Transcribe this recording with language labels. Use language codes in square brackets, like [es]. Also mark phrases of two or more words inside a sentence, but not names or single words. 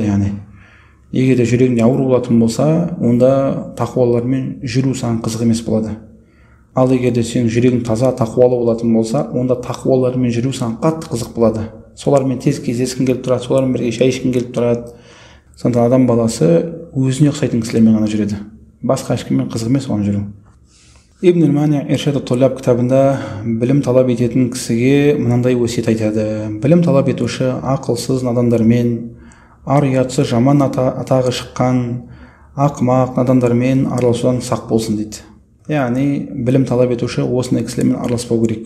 [kk] Яғни егер де жүрегіңде ауру болатын болса, онда тақуалармен жүру саған қызық емес болады. Ал егер де сенің жүрегің таза, тақуалы болатын болса, онда тақуалармен жүру саған қатты қызық болады. Солармен тез кездескің келіп тұрады, солармен бірге шай ішкің келіп тұрады. Сонда адам баласы өзіне ұқсайтын кісілермен ғана жүреді. Басқа ешкіммен қызық емес оған жүру. Ибн аль-Мани Иршад ат-Толлаб кітабында білім талап ететін кісіге мынандай өсиет айтады. Білім талап етуші ақылсыз надандармен, ар-ұятсыз жаман атағы шыққан ақымақ надандармен араласудан сақ болсын дейді. Яғни білім талап етуші осындай кісілермен араласпау керек.